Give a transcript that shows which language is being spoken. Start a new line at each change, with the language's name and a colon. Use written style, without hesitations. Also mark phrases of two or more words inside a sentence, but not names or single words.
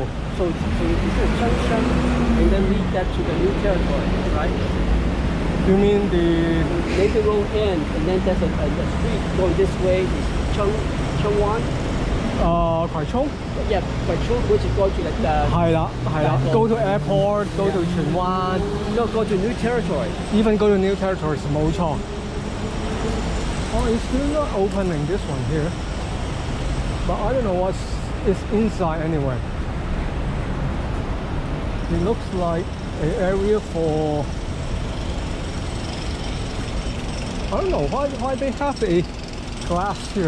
English: So it's a junction, and then lead that to the new territory, right? You mean the Maybe road end, and then there's a street going this way. Is Chengwan?
Cantonese: 葵涌
English: Yeah, Quaichung, which is going to like the 係啦 ，go to airport, go to 荃灣 no, go to new territory. even go to new territories 冇錯。Oh, it's still not opening this one here, but I don't know what's it's inside anyway. It looks like an area for I don't know why they have a glass here.